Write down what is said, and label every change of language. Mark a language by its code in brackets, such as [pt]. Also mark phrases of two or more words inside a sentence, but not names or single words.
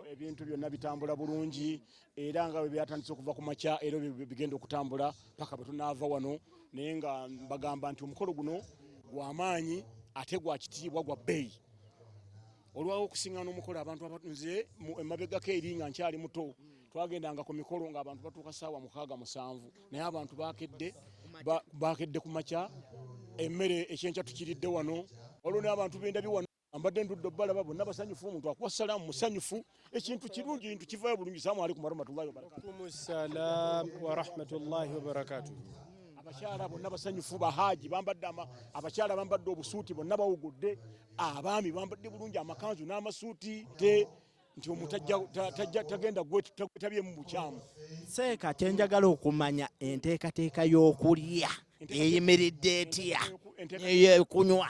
[lg] ebintu byonna bitambula bulungi era nga bwe byatandise okuva ku makya era bigenda okutambula paka bwe tunaava wano naye nga mbagamba nti omukolo guno gw'amaanyi ate gwa kitiibwa gwa bbeeyi olwawo okusiŋŋaana omukolo abantu abatunze emabegako eri nga nkyali muto twagendanga ku mikolo ng'abantu batuuka ssaawa 6-7 naye abantu bakedde ku makya emmere ekyenkya tukiridde wano olwo n'abantu bendabye wano ambadde ndudde balaba bonna basanyufu omuntu akuwa salaamu musanyufu ekintu kirungi ebintu kivaayo bulungi. [ar] السلام عليكم ورحمة الله وبركاته. السلام ورحمة الله وبركاته. [lg] Abakyala bonna basanyufu bahaji bambadde abakyala bambadde obusuuti bonna bawugudde abaami bambadde bulungi amakanzu n'amasuuti nti omuntu tagenda gwetabye mu bukyamu. Seeka kyenjagala okumanya enteekateeka y'okulya eyimiridde etya ey'ekunywa.